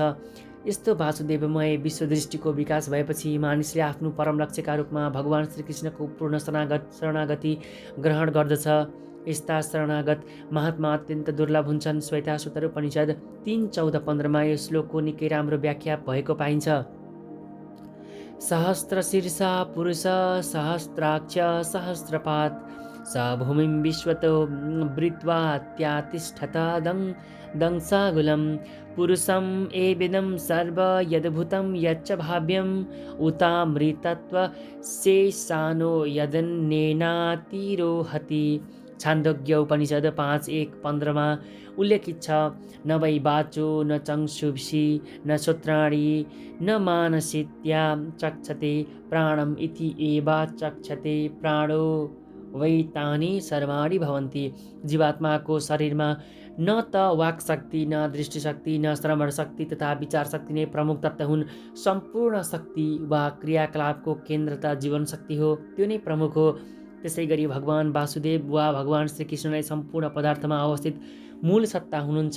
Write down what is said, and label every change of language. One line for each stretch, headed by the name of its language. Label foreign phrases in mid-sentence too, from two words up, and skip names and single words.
Nepali: यस्तो वासुदेवमय विश्वदृष्टिको विकास भएपछि मानिसले आफ्नो परम लक्ष्यका रूपमा भगवान श्रीकृष्णको पूर्ण शरणागति ग्रहण गर्दछ। यस्ता शरणागत महात्मा अत्यन्त दुर्लभ हुन्छन्। श्वेताश्वतर उपनिषद 3:14-15 यो श्लोकको निकै राम्रो व्याख्या भएको पाइन्छ।
Sanskrit: सहस्रशीर्षा पुरुष सहस्राक्ष सहस्रपाद स भूमिं विश्वतो वृत्वा त्यातिष्ठत दंसागुलं पुरुषं एवेदं सर्व यद्भुतं यच्च भाव्यम् उतामृतत्व शेषानो यदन्येनातिरोहति।
Nepali: छान्दोग्य उपनिषद 5:1-15 उल्लेखित छ,
Sanskrit: न वै वाचो न चक्षुषी न श्रोत्राणि न मानसित्या चक्षते प्राणम इति एवा चक्षते प्राणो वै तानि सर्वाणि भवन्ति।
Nepali: जीवात्माको शरीरमा न त वाक शक्ति न दृष्टिशक्ति न श्रवण शक्ति तथा विचार शक्ति नै प्रमुख तत्त्व हुन्। सम्पूर्ण शक्ति वा क्रियाकलापको केन्द्र त जीवन शक्ति हो, त्यो नै प्रमुख हो। त्यसै गरी भगवान वासुदेव वा भगवान श्रीकृष्ण नै सम्पूर्ण पदार्थमा अवस्थित मूल सत्ता हुनुहुन्छ।